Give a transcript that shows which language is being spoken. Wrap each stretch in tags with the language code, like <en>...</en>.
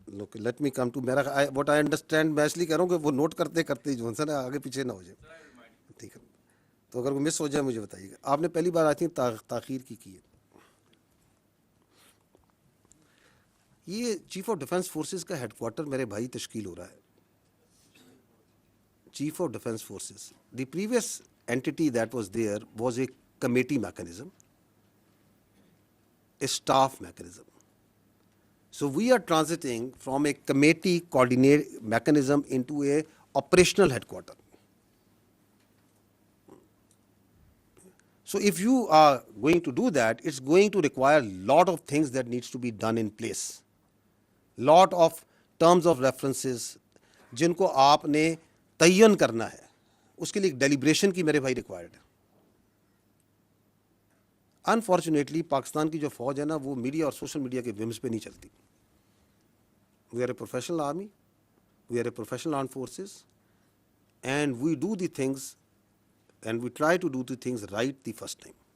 <en>look let me come to</en> <ur>میرا</ur> <en>What I understand.</en> <ur>میں اس لیے کہہ رہا ہوں کہ وہ نوٹ کرتے کرتے جو ہے نا آگے پیچھے نہ ہو جائے. ٹھیک ہے, تو اگر وہ مس ہو جائے مجھے بتائیے گا. آپ نے پہلی بار</ur> <en>I think</en> <ur>تاخیر کی ہے. یہ چیف آف ڈیفنس فورسز کا ہیڈ کوارٹر میرے بھائی تشکیل ہو رہا ہے.</ur> <en>Chief of defence forces, the previous entity that was there was a committee mechanism, a staff mechanism. So we are transiting from a committee coordinate mechanism into a operational headquarter. So if you are going to do that, it's going to require a lot of things that needs to be done in place. Lot of terms of references</en> <ur>جن کو آپ نے تعین کرنا ہے, اس کے لیے ایک ڈیلیبریشن کی میرے بھائی ریکوائرڈ ہے. انفارچونیٹلی پاکستان کی جو فوج ہے نا وہ میڈیا اور سوشل میڈیا کے ومز پہ نہیں چلتی.</ur> <en>We are a professional army, we are a professional arm forces, and we do the things and we try to do the things right the first time.</en>